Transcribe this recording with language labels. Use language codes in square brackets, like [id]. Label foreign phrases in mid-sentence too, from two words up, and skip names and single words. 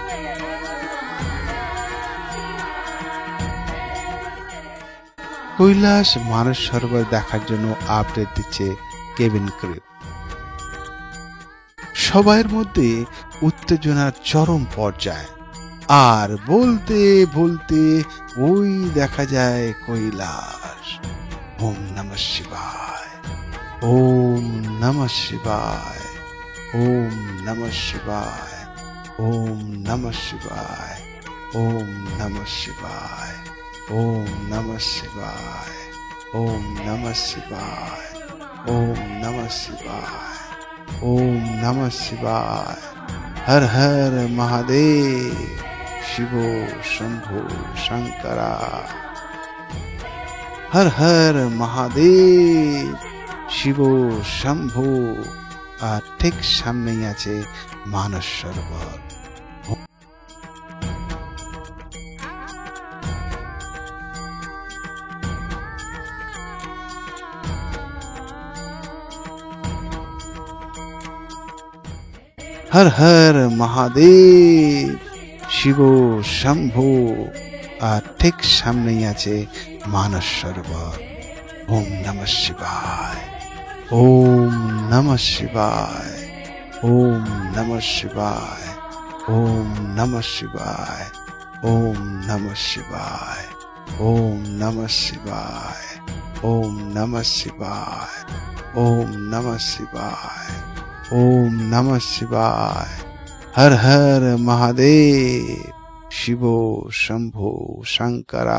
[bn] কৈলাস মানস সরোবর দেখার জন্য আপডেট দিচ্ছে কেবিন ক্রু। সবার মধ্যে উত্তেজনার চরম পর্যায়ে, আর বলতে বলতে ওই দেখা যায় কৈলাস। [sa] ওম নমঃ শিবায়, ওম নমঃ শিবায়, ওম নমঃ শিবায়, ওম নমঃ শিবায়, ওম নমঃ শিবায়, ওম নমঃ শিবায়, ওম নমঃ শিবায়, ওম নমঃ শিবায়, ওম নমঃ শিবায়। হর হর মহাদেব, শিব শম্ভু শঙ্করা। হর হর মহাদেব, শিব শম্ভু। [bn] আর ঠিক সামনেই আছে মানস সরোবর। [sa] হর হর মহাদেব, শিব শম্ভু। [bn] আর ঠিক সামনেই আছে মানস সরোবর। [sa] ওম নমঃ শিবায়, ওম নমঃ শিবায়, ওম নমঃ শিবায়, ওম নমঃ শিবায়, ওম নমঃ শিবায়, ওম নমঃ শিবায়, ওম নমঃ শিবায়, ওম নমঃ শিবায়, ওম নমঃ শিবায়। হর হর মহাদেব, শিব শম্ভু শঙ্করা।